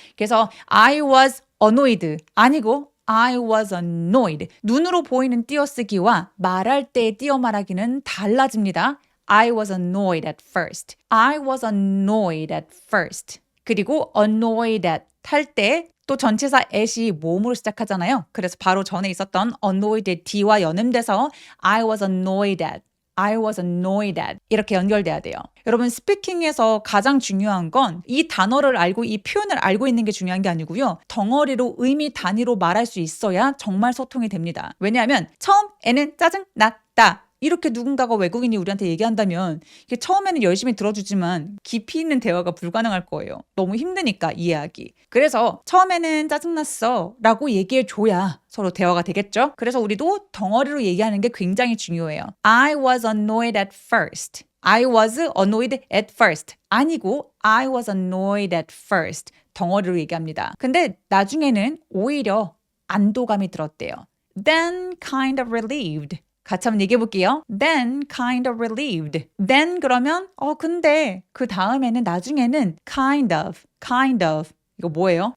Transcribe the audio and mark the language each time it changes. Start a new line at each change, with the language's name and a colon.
Korean: 그래서
English: I was annoyed
Korean: 아니고
English: I was annoyed.
Korean: 눈으로 보이는 띄어쓰기와 말할 때의 띄어 말하기는 달라집니다.
English: I was annoyed at first. I was annoyed at first.
Korean: 그리고 annoyed at 할 때 또 전치사 at이 모음으로 시작하잖아요. 그래서 바로 전에 있었던 annoyed의 d와 연음돼서
English: I was annoyed at. I was annoyed at
Korean: 이렇게 연결돼야 돼요. 여러분 스피킹에서 가장 중요한 건 이 단어를 알고 이 표현을 알고 있는 게 중요한 게 아니고요. 덩어리로 의미 단위로 말할 수 있어야 정말 소통이 됩니다. 왜냐하면 처음에는 짜증 났다. 이렇게 누군가가 외국인이 우리한테 얘기한다면 이게 처음에는 열심히 들어주지만 깊이 있는 대화가 불가능할 거예요. 너무 힘드니까 이해하기. 그래서 처음에는 짜증났어 라고 얘기해줘야 서로 대화가 되겠죠? 그래서 우리도 덩어리로 얘기하는 게 굉장히 중요해요.
English: I was annoyed at first. I was annoyed at first.
Korean: 아니고
English: I was annoyed at first.
Korean: 덩어리로 얘기합니다. 근데 나중에는 오히려 안도감이 들었대요.
English: Then kind of relieved.
Korean: 같이 한번 얘기해 볼게요.
English: Then kind of relieved.
Korean: Then 그러면 근데 그 다음에는 나중에는
English: kind of.
Korean: 이거 뭐예요?